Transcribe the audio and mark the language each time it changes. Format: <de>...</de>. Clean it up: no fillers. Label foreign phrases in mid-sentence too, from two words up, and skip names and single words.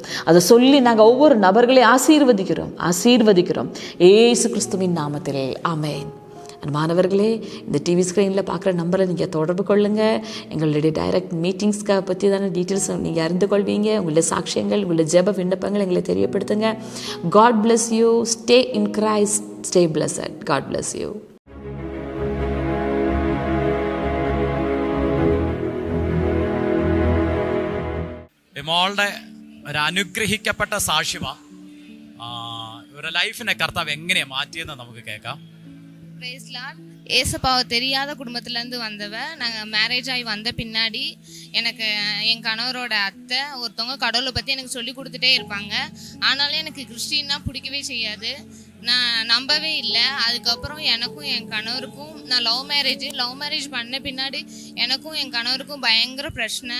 <ta>அதை சொல்லி நாங்கள் ஒவ்வொரு நபர்களையும் ஆசீர்வதிக்கிறோம் இயேசு கிறிஸ்துவின் நாமத்தில் ஆமென். மாணவர்களே, இந்த</ta> <en>TV screenல</en> <ta>பார்க்குற நம்பரை நீங்கள் தொடர்பு கொள்ளுங்கள். எங்களுடைய</ta> <en>direct meetingsக்கு</en> <ta>பற்றி தானே டீட்டெயில்ஸ் நீங்கள் அறிந்து கொள்வீங்க. உங்களுடைய சாட்சியங்கள், உங்களுடைய ஜெப விண்ணப்பங்கள் எங்களை தெரியப்படுத்துங்க.</ta> <en>God bless you. Stay in Christ. Stay blessed. God bless you.</en> <ml>മോളുടെ ഒരു അനുഗ്രഹിക്കപ്പെട്ട സാക്ഷ്യമാ. ഇവരുടെ ലൈഫിനെ കർത്താവ് എങ്ങനെയാണ് മാറ്റിയെന്ന് നമുക്ക് കേൾക്കാം.</ml> <ta>ஏசப்பாவை தெரியாத குடும்பத்துலேருந்து வந்தவ. நாங்கள் மேரேஜ் ஆகி வந்த பின்னாடி எனக்கு என் கணவரோட அத்தை ஒருத்தவங்க கடவுளை பற்றி எனக்கு சொல்லி கொடுத்துட்டே இருப்பாங்க. ஆனாலும் எனக்கு கிறிஸ்டின்னா பிடிக்கவே செய்யாது. நான் நம்பவே இல்லை. அதுக்கப்புறம் எனக்கும் என் கணவருக்கும், நான்</ta> <en>love marriage</en> <ta>பண்ண பின்னாடி எனக்கும் என் கணவருக்கும் பயங்கர பிரச்சனை.</ta>